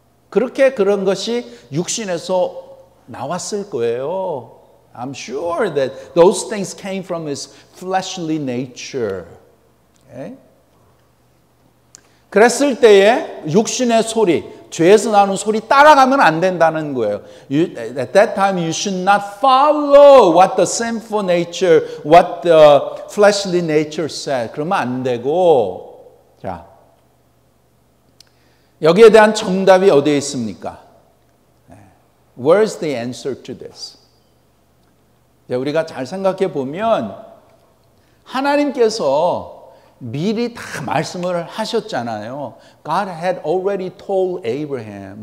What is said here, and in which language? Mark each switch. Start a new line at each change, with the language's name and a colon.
Korean: 그렇게 그런 것이 육신에서 나왔을 거예요.
English: I'm sure that those things came from his fleshly nature. Okay?
Korean: 그랬을 때에 육신의 소리, 죄에서 나오는 소리 따라가면 안 된다는 거예요.
English: At that time you should not follow what the sinful nature, what the fleshly nature said.
Korean: 그러면 안 되고, 자, 여기에 대한 정답이 어디에 있습니까?
English: Where's the answer to this?
Korean: 우리가 잘 생각해 보면 하나님께서 미리 다 말씀을 하셨잖아요.
English: God had already told Abraham.